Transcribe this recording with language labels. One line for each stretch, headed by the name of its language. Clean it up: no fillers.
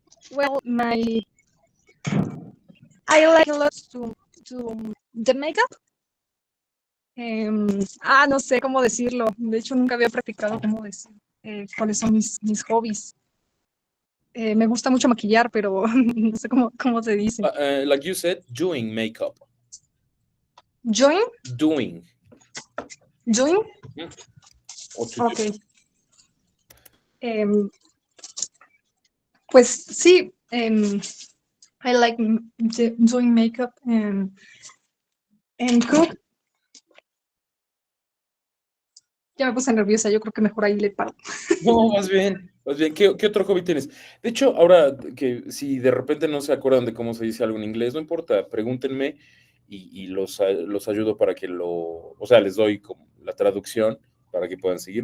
English: Well, I like a lot to the makeup.
Spanish: No sé cómo decirlo. De hecho, nunca había practicado cómo decir cuáles son mis hobbies. Me gusta mucho maquillar, pero no sé cómo se dice.
English: Like you said, doing makeup. Doing? Doing. Okay.
Spanish: Pues sí,
English: I like doing makeup and cook.
Spanish: Ya me puse nerviosa, yo creo que mejor ahí le paro. No, más bien. ¿Qué otro hobby tienes? De hecho, ahora que si de repente no se acuerdan de cómo se dice algo en inglés, no importa, pregúntenme y los ayudo para que o sea, les doy como la traducción para que puedan seguir.